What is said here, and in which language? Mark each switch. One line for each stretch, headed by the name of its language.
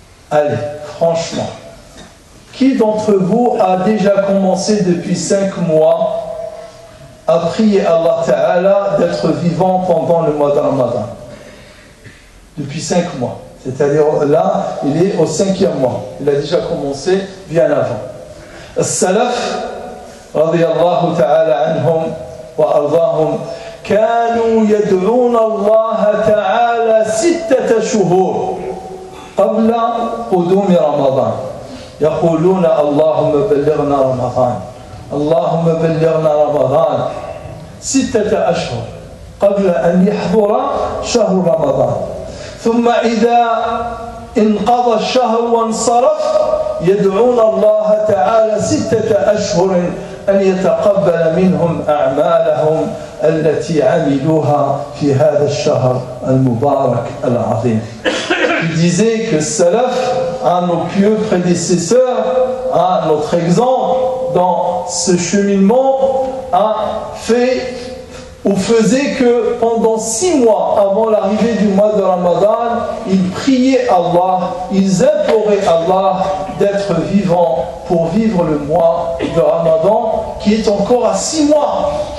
French: Allez, franchement, qui d'entre vous a déjà commencé depuis 5 mois à prier Allah Ta'ala d'être vivant pendant le mois de Ramadan? Depuis 5 mois. C'est-à-dire là, il est au 5e mois. Il a déjà commencé bien avant.
Arabic: As-Salaf, radiyallahu ta'ala anhum wa ardahum, كانوا يدعون الله تعالى 6 شهور قبل قدوم رمضان، يقولون اللهم بلغنا رمضان اللهم بلغنا رمضان 6 أشهر قبل أن يحضر شهر رمضان. ثم إذا انقضى الشهر وانصرف يدعون الله تعالى 6 أشهر أن يتقبل منهم أعمالهم التي عملوها في هذا الشهر المبارك العظيم.
French: Il disait que Salaf, à nos pieux prédécesseurs, à notre exemple dans ce cheminement, a fait ou faisait que pendant 6 mois avant l'arrivée du mois de Ramadan, ils priaient Allah, ils imploraient Allah d'être vivants pour vivre le mois de Ramadan qui est encore à 6 mois.